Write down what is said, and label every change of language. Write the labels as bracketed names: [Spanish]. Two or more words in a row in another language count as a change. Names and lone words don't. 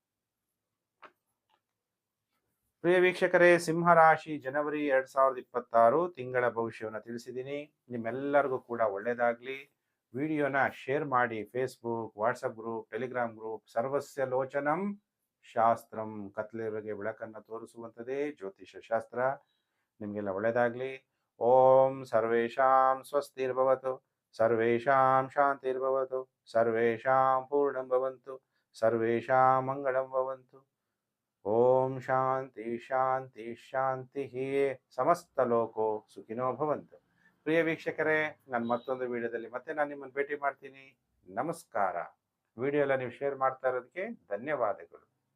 [Kannada] ಪ್ರಿಯ ವೀಕ್ಷಕರೇ, ಸಿಂಹರಾಶಿ ಜನವರಿ 2026 ತಿಂಗಳ ಭವಿಷ್ಯವನ್ನು ತಿಳಿಸಿದ್ದೀನಿ. ನಿಮ್ಮೆಲ್ಲರಿಗೂ ಕೂಡ ಒಳ್ಳೆಯದಾಗ್ಲಿ. ವಿಡಿಯೋನ ಶೇರ್ ಮಾಡಿ. ಫೇಸ್ಬುಕ್, ವಾಟ್ಸಪ್ ಗ್ರೂಪ್, ಟೆಲಿಗ್ರಾಮ್ ಗ್ರೂಪ್. [Sanskrit] ಸರ್ವಸ್ಯ ಲೋಚನಂ ಶಾಸ್ತ್ರಂ. [Kannada] ಕತ್ಲಿರೋರಿಗೆ ಬೆಳಕನ್ನು ತೋರಿಸುವಂಥದ್ದೇ ಜ್ಯೋತಿಷ ಶಾಸ್ತ್ರ. ನಿಮಗೆಲ್ಲ ಒಳ್ಳೆಯದಾಗ್ಲಿ. [Sanskrit] ಓಂ ಸರ್ವೇಷಾಂ ಸ್ವಸ್ತಿರ್ಭವತು, ಸರ್ವೇಷಾಂ ಶಾಂತಿರ್ಭವತು, ಸರ್ವೇಷಾಂ ಪೂರ್ಣಂ ಭವಂತು, ಸರ್ವೇಷಾಂ ಮಂಗಳಂ ಭವಂತು. ಓಂ ಶಾಂತಿ ಶಾಂತಿ ಶಾಂತಿ. ಸಮಸ್ತ ಲೋಕೋ ಸುಖಿನೋ ಭವಂತು. [Kannada] ಪ್ರಿಯ ವೀಕ್ಷಕರೇ, ನಾನು ಮತ್ತೊಂದು ವಿಡಿಯೋದಲ್ಲಿ ನಾನು ನಿಮ್ಮನ್ನು ಭೇಟಿ ಮಾಡ್ತೀನಿ. ನಮಸ್ಕಾರ. ವಿಡಿಯೋ ಎಲ್ಲ ನೀವು ಶೇರ್ ಮಾಡ್ತಾ ಇರೋದಕ್ಕೆ ಧನ್ಯವಾದಗಳು.